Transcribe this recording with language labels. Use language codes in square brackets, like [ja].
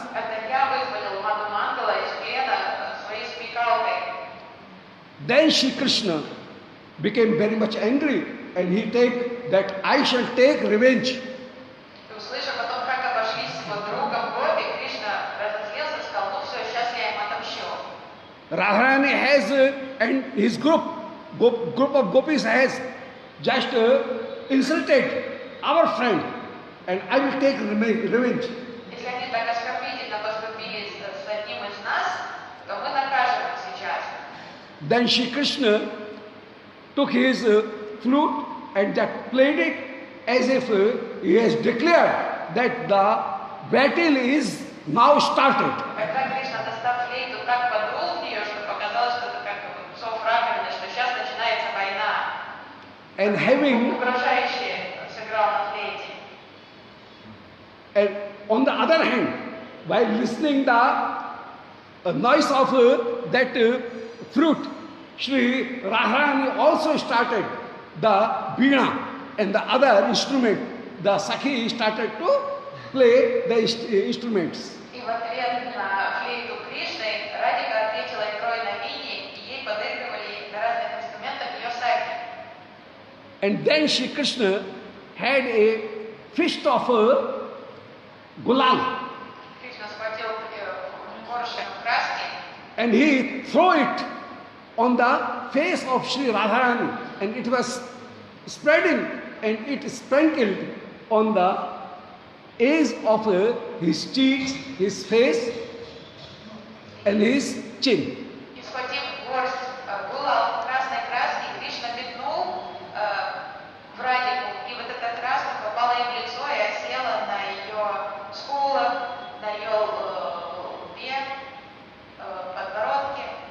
[ru] Это я вызволил Мадхумангала из плена своей смекалкой. [en] Then Shri Krishna became very much angry and he take that I shall take revenge. [ru] И услышав о том, как обошлись с его другом Гопи, Кришна разозлился и сказал, ну все, сейчас я им отомщу. [en] Radharani has and his group of gopis has just insulted our friend and I will take revenge. [ru] Если они так оскорбительно поступили с одним из нас, то мы накажем их сейчас. [en] Then Shri Krishna took his flute and that played it as if he has declared that the battle is now started. [ru] Когда Кришна, достав флейту, так подул в нее, что показалось, что это как псов раковины, что сейчас начинается война. [en] And having, [ru] Угрожающе сыграл на флейте. [en] and on the other hand, while listening the noise of that flute, Shri Radharani also started the veena and the other instrument. The Sakhi started to play the instruments. [ru] И в ответ на флейту Кришны Радика ответила игрой на вине, и ей подыгрывали на разных инструментах ее саки. [en] And then Shri Krishna had a fist of gulal [ru] Кришна схватил поршень краски, [en] and he threw it on the face of Shri Radharani and it was spreading and it sprinkled on the edge of his cheeks, his face and his chin. [ru] и схватив горсть гулал красной краски, Кришна метнул в Радику, и вот эта краска попала ей в лицо и осела на ее скулах, на ее лбе, подбородке.